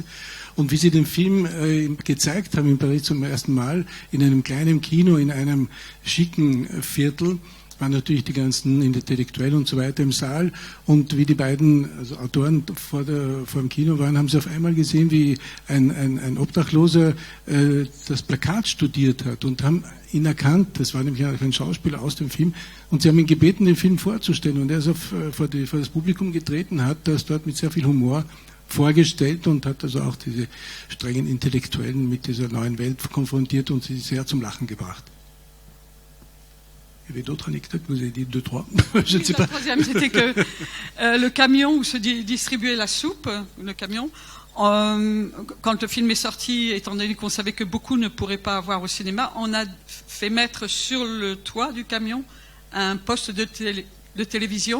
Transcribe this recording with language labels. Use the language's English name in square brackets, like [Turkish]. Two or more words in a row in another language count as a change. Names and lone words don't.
[German] Und wie sie den Film gezeigt haben in Paris zum ersten Mal, in einem kleinen Kino, in einem schicken Viertel, waren natürlich die ganzen Intellektuellen und so weiter im Saal, und wie die beiden Autoren vor dem Kino waren, haben sie auf einmal gesehen, wie ein Obdachloser das Plakat studiert hat, und haben ihn erkannt. Das war nämlich ein Schauspieler aus dem Film, und sie haben ihn gebeten, den Film vorzustellen, und er ist vor das Publikum getreten, hat das dort mit sehr viel Humor vorgestellt und hat also auch diese strengen Intellektuellen mit dieser neuen Welt konfrontiert und sie sehr zum Lachen gebracht. [French] Il y avait d'autres anecdotes, vous avez dit 2, 3, je ne sais pas. La troisième, c'était que le camion où se distribuait la soupe, le camion, quand le film est sorti, étant donné qu'on savait que beaucoup ne pourraient pas avoir au cinéma, on a fait mettre sur le toit du camion un poste de télévision.